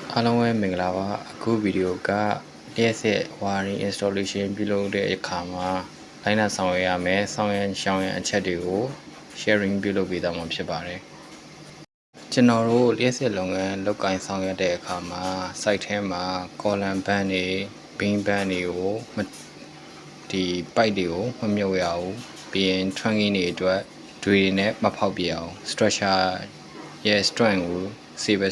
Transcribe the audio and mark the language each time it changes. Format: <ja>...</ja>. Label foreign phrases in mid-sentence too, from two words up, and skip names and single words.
<my>အားလုံးပဲမင်္ဂလာပါအခုဗီဒီယိုက</my> <en>DSL wiring installation</en> <my>ပြုလုပ်တဲ့အခါမှာလိုင်းနာဆောင်ရွက်ရမယ်ဆောင်ရွက်ရှောင်ရန်အချက်တွေကို sharing ပြုလုပ်ပေးသွားမှာဖြစ်ပါတယ်ကျွန်တော်တို့ DSL လုပ်ငန်းလုပ်ကိုင်ဆောင်ရွက်တဲ့အခါမှာ site ထဲမှာ</my> <en>column band</en> <my>တွေ</my> <en>beam band</en> <my>တွေကိုဒီ pipe တွေကိုမမြုပ်ရအောင်ပြီးရင် trunking တွေအတွက်တွေနဲ့မဖောက်ပြအောင် structure ရဲ့ strength ကို cable</my>